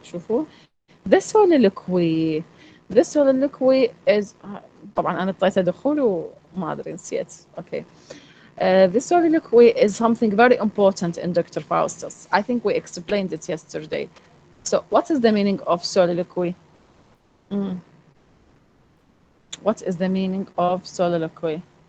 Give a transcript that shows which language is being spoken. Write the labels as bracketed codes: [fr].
[ar] شوفوا [en] the soliloquy. The soliloquy is [ar] طبعا أنا اضطريت أدخل وما أدري نسيت. [en] Okay. The soliloquy is something very important in Dr. Faustus. I think we explained it yesterday. So what is the meaning of soliloquy? What is the meaning of soliloquy?